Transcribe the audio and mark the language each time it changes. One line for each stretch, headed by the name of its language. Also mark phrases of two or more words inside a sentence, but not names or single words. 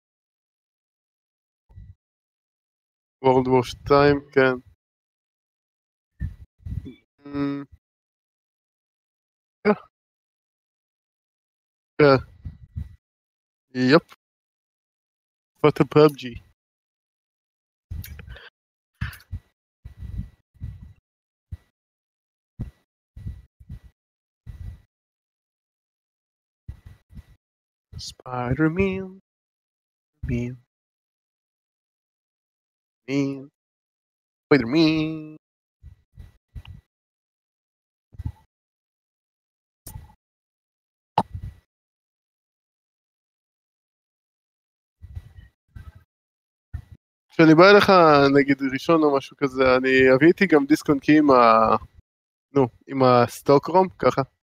Hebrew: World War 2, כן. כן. יופ. פוטו פאבג'י. Spider-Man. Spider-Man. כשאני בא אליך נגיד ראשון או משהו כזה, אני אביא איתי גם דיסק און קי עם הסטוקרום, ככה.